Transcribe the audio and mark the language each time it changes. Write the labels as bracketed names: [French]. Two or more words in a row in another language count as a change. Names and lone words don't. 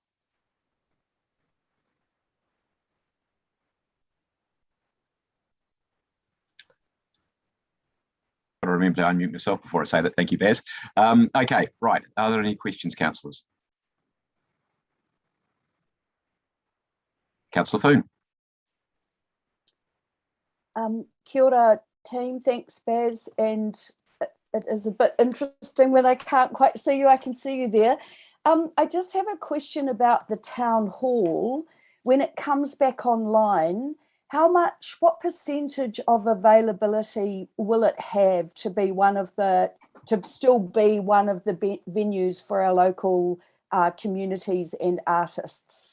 [English] Got to remember to unmute myself before I say that. Thank you, Baz. Okay, right. Are there any questions, councillors? Councillor Foon. [Māori] Kia ora, [English] team. Thanks, Baz. And it is a bit interesting when I can't quite see you. I can see you there. I just have a question about the town hall. When it comes back online, what percentage of availability will it have to be still be one of the venues for our local communities and artists?